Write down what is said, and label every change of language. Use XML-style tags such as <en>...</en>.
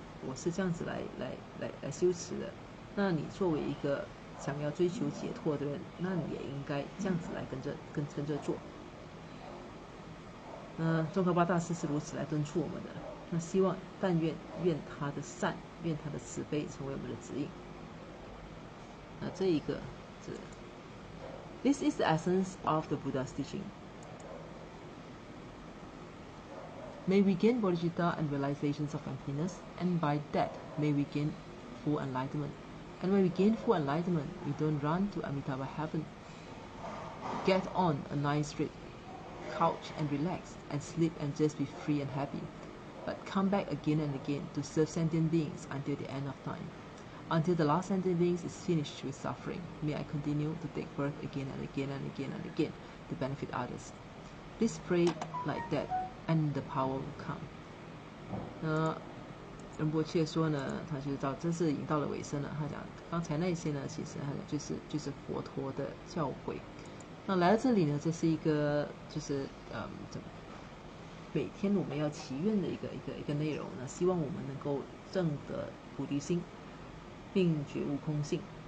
<zh>我是这样子来修持的。那你作为一个想要追求解脱的人，那你也应该这样子来跟着做。宗喀巴大师是如此来敦促我们的。那希望愿他的善，愿他的慈悲成为我们的指引。那这一个是</zh> <en>This is the essence of the Buddha's teaching. May we gain bodhicitta and realizations of emptiness, and by that may we gain full enlightenment. And when we gain full enlightenment, we don't run to Amitabha heaven, get on a nice straight couch and relax and sleep and just be free and happy, but come back again and again to serve sentient beings until the end of time. Until the last sentient beings is finished with suffering, may I continue to take birth again and again and again and again to benefit others. Please pray like that, and the power will come.</en> <zh>仁波切说呢，他就到这是已经到了尾声了。他讲刚才那些呢，其实他讲就是佛陀的教诲。那来到这里呢，这是一个就是每天我们要祈愿的一个内容呢，希望我们能够证得菩提心，并觉悟空性。</zh>